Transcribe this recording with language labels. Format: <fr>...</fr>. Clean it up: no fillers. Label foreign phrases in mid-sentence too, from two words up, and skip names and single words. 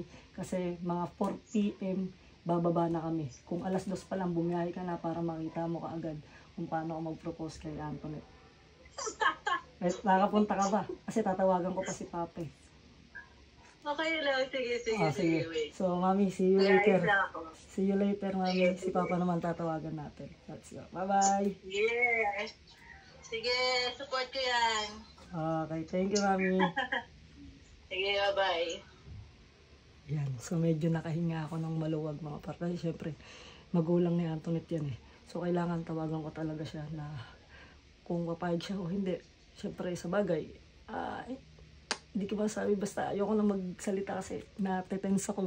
<tl>Kasi mga 4 PM, bababa na kami. Kung alas 2 pa lang, bumiyahe ka na para makita mo kaagad kung paano ako mag-propose kay Antoinette. Nakapunta ka ba? Kasi tatawagan ko pa si Pape. Okay lang, sige. Wait.</tl> <en>So, Mami, see you later. See you later, Mami.</en> <tl>Si Papa naman tatawagan natin.</tl> <en>Let's go. Bye-bye. Yes.</en> <tl>Sige, support ko yan.</tl> <en>Okay, thank you, Mami.</en> <tl>Sige, bye-bye. Yan, so medyo nakahinga ako ng maluwag mga par. Kasi syempre, magulang ni Antoinette yan eh. So, kailangan tawagan ko talaga siya na kung papayag siya o hindi. Syempre, sa bagay, hindi ko masabi, basta ayoko na magsalita kasi natetense ako eh.</tl>